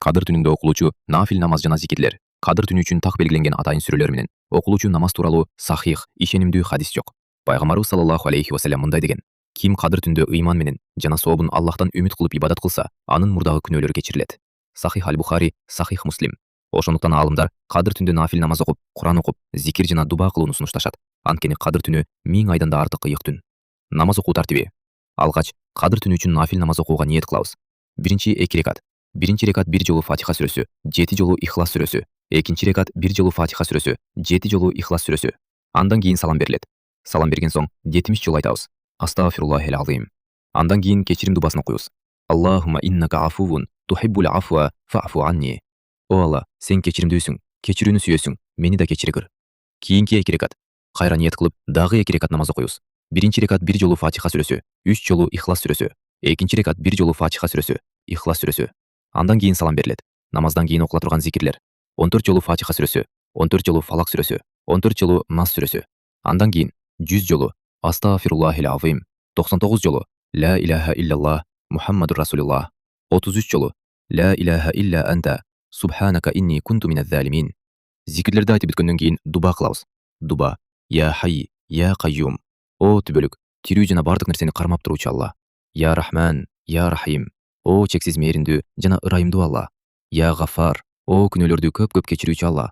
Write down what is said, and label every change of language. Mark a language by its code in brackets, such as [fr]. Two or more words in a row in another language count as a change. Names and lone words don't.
[ky] Кадыр түнүндө окулуучу нафил намаз жана зикирлер, кадыр түнү үчүн так белгиленген атайын сүрөлөр менен окулуучу намаз тууралуу сахих, ишенимдүү хадис жок. Пайгамбарыбыз [ar] صلى الله عليه وسلم [ky] мындай деген: ким кадыр түндө ыйман менен жана сообун Аллахтан үмүт кылып ибадат кылса, анын мурдагы күнөөлөрү кечирилет. Сахих аль-Бухари, Сахих Муслим. Ошондуктан аалымдар кадыр түндө нафил намаз окуп, Куран окуп, зикир жана дуба кылууну сунушташат. Анткени кадыр түнү 1000 айдан да артык ыйык түн. Намаз окуу тартиби. Алгач, кадыр түнү үчүн нафил намаз окууга ниет кылабыз. Биринчи 2 рекат. Биринчи рекат 1 жолу Фатиха сүрөсү, 7 жолу Ихлас сүрөсү. Экинчи рекат 1 жолу Фатиха сүрөсү, 7 жолу Ихлас сүрөсү. Андан кийин салам берилет. Салам берген соң 70 жолу айтабыз: [ar] أستغفر الله العظيم. [ky] Андан кийин кечирим дубасын окуйбуз. [ar] اللهم إنك عفو تحب العفو فاعف عني. [ky] О Алла, сен кечиримдүүсүң, кечирүүнү сүйөсүң, мени да кечиргир. Кийинки 2 рекат. Кайра ниет кылып, дагы 2 рекат намаз окуйбуз. Биринчи рекат 1 жолу Фатиха сүрөсү, 3 жолу Ихлас сүрөсү. Экинчи рекат 1 жолу Фатиха сүрөсү, Ихлас сүрөсү. Андан кийин салам берилет. Намаздан кийин окула турган зикирлер: 14 жолу Фатиха сүрөсү, 14 жолу Фалак сүрөсү, 14 жолу Нас сүрөсү. Андан кийин 100 жолу [ar] أستغفر الله العظيم, [ky] 99 жолу [ar] لا إله إلا الله محمد رسول الله, [ky] 33 жолу [ar] لا إله إلا أنت سبحانك إني كنت من الظالمين. [ky] Зикирлерди айтып бүткөндөн кийин дуба кылабыз. [ar] Дуба: يا حي يا قيوم. [ky] О түбөлүк, тирүү жана бардык нерсени кармап туруучу Алла. [ar] يا رحمن يا رحيم. [ky] О чексиз мээримдүү жана ырайымдуу Алла. [ar] يا غفار. [ky] О күнөөлөрдү көп-көп кечирүүчү Алла.